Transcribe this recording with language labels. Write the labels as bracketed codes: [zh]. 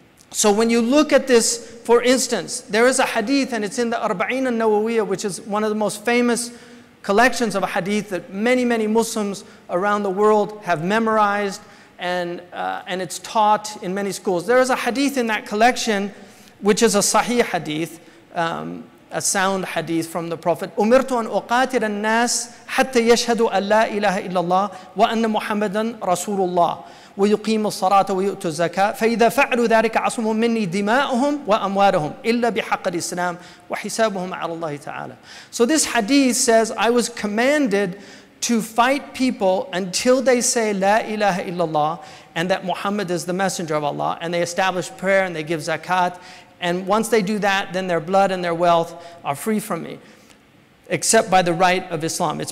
[en] So when you look at this, for instance, there is a hadith, and it's in the Arba'in al-Nawawiyah, which is one of the most famous collections of a hadith that many, many Muslims around the world have memorized, and it's taught in many schools. There is a hadith in that collection which is a sahih hadith, a sound hadith from the Prophet. [ar] أُمِرْتُ أَنْ أُقَاتِلَ النَّاسِ حَتَّى يَشْهَدُوا أَنْ لَا إِلَهَ إِلَّا اللَّهِ وَأَنَّ مُحَمَّدًا رَسُولُ اللَّهِ ويقيم الصلاة ويؤتوا الزكاة فإذا فعلوا ذلك عصمهم مني دماؤهم وأموالهم إلا بحق الإسلام وحسابهم على الله تعالى. [en] So this hadith says, I was commanded to fight people until they say La ilaha illallah and that Muhammad is the messenger of Allah, and they establish prayer and they give zakat, and once they do that, then their blood and their wealth are free from me, except by the right of Islam.